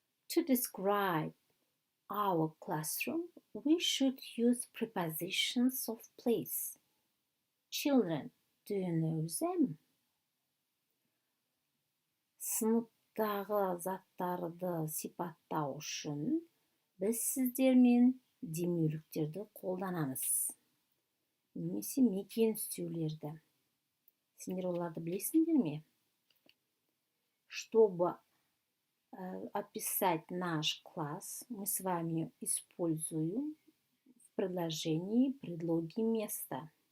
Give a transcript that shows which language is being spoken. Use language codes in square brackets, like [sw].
[en] To describe our classroom, we should use prepositions of place. Children, do you know them? [kk] Сыныптағы заттарды сипаттау үшін біз сіздермен демеуліктерді қолданамыз. Немесе мекен үстеулерді. Сендер оларды білесіңдер ме? [ru] Чтобы описать наш класс, мы с вами используем в предложении предлоги места.